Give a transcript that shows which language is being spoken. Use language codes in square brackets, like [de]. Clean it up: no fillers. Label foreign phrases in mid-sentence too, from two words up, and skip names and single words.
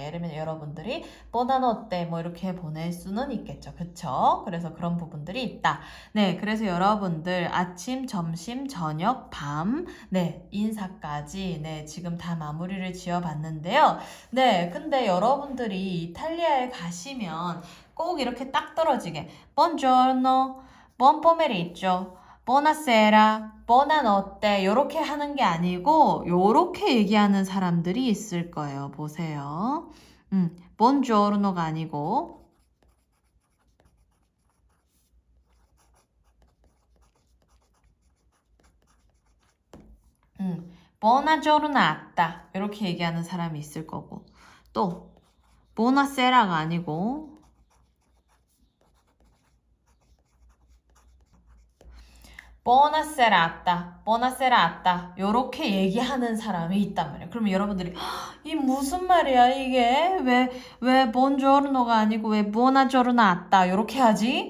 [ko] 예를 들면 여러분들이 buonanotte 뭐 이렇게 보낼 수는 있겠죠. 그쵸? 그래서 그런 부분들이 있다. 네, 그래서 여러분들 아침, 점심, 저녁, 밤, 네, 인사까지 네, 지금 다 마무리를 지어봤는데요. 네, 근데 여러분들이 이탈리아에 가시면 꼭 이렇게 딱 떨어지게 [it] buongiorno, buon pomeriggio, buonasera, buonanotte [ko] 이렇게 하는 게 아니고 이렇게 얘기하는 사람들이 있을 거예요. 보세요. buongiorno가 아니고 [it] buona giornata [ko] 이렇게 얘기하는 사람이 있을 거고 또 buonasera가 아니고 [it] buona serata, buona serata [ko] 요렇게 얘기하는 사람이 있단 말이에요. 그러면 여러분들이 이 무슨 말이야 이게 왜 본조르노가 아니고 왜 [it] buona giornata [ko] 요렇게 하지?